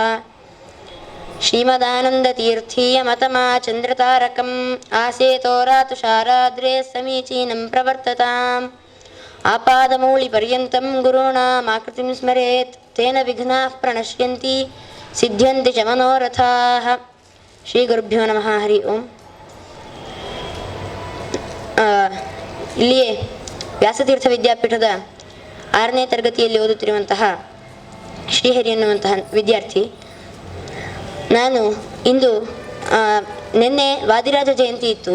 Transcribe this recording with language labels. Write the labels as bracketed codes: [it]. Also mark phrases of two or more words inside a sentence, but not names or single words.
[sa] श्रीमदानन्दतीर्थीयमतमाचन्द्रतारकम् आसेतोरातुषाराद्रे समीचीनं प्रवर्तताम् आपादमौलिपर्यन्तं गुरूणामाकृतिं स्मरेत् तेन विघ्नाः प्रणश्यन्ति सिद्ध्यन्ति च मनोरथाः. ಶ್ರೀ ಗುರುಭ್ಯೋ ನಮಃ. ಹರಿ ಓಂ. [kn] ಇಲ್ಲಿಯೇ ವ್ಯಾಸತೀರ್ಥ ವಿದ್ಯಾಪೀಠದ 6ನೇ ತರಗತಿಯಲ್ಲಿ ಓದುತ್ತಿರುವಂತಹ ಶ್ರೀಹರಿ ಎನ್ನುವಂತಹ ವಿದ್ಯಾರ್ಥಿ ನಾನು. ಇಂದು ನಿನ್ನೆ ವಾದಿರಾಜ ಜಯಂತಿ ಇತ್ತು.